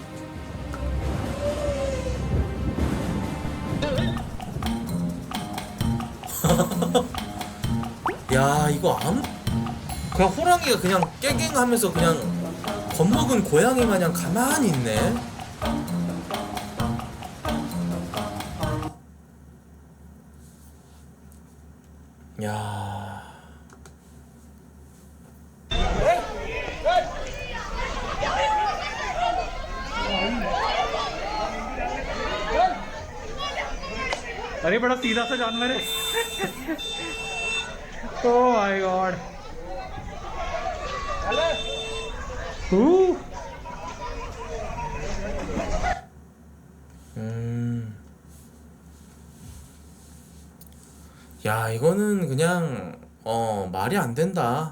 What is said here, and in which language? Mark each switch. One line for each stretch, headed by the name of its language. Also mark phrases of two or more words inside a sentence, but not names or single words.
Korean: 야 이거 그냥 호랑이가 그냥 깨갱하면서 그냥 겁먹은 고양이 마냥 가만히 있네. 야
Urdu: ارے بڑا سیدھا سا جانور ہے
English: oh my god
Korean: 야 이거는 그냥 말이 안 된다.